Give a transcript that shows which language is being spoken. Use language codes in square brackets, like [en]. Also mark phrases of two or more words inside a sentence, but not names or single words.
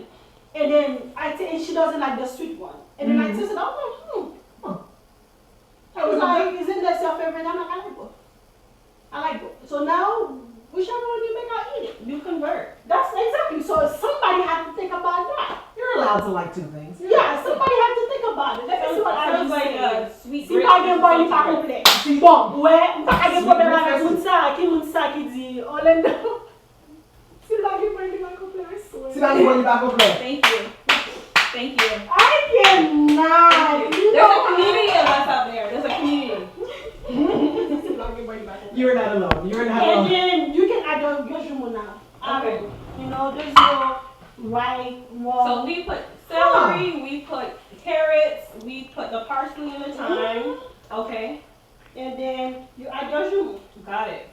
[en] And then and she doesn't like the sweet one. And then I tasted it, I'm like, I was like, isn't that your favorite? I'm like, I like both. I like both. So now, whichever one you make, I'll eat it. You convert. That's exactly. So somebody had to think about that. you're allowed to like two things. Yeah, somebody had to think about it. Let me see what I Sounds was like saying. sweet [ht] Si pa gen boy, li pa komple. Bon, ouais, pa gen problem avec moun sa ki di, Orlando. Si pa gen boy, li pa komple, [en] I swear. [ht] Si la [en] boy back over there. Thank you. Thank you. I cannot. You There's a know, community of us out there. There's a community. [ht] Si pa gen boy, li pa komple. [en] You're not alone. You're not And alone. then you can add your jumeau now. Okay. You know, there's no right, wrong. So we put celery, we put carrots, we put the parsley and the thyme. Okay. And then you add your jumeau. Got it.